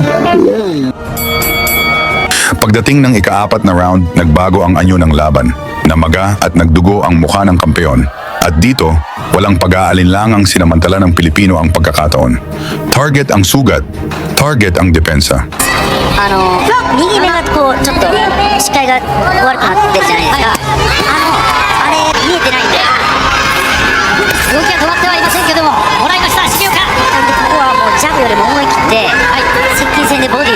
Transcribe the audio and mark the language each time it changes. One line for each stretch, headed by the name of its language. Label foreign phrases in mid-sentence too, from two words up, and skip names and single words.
Filipino: Yeah. Pagdating ng ika-4 na round, nagbago ang anyo ng laban. Namaga at nagdugo ang mukha ng kampeon. At dito, walang pag-aalinlangang sinamantala ng Pilipino ang pagkakataon. Target ang sugat, target ang depensa.
Japanese: 右目がこうちょっと視界が悪くなってるじゃないですか、あれ見えてないんで、動きは止まってはいませんけども、もらいました重岡。なんでここはもうジャブよりも思い切って、接近戦でボディ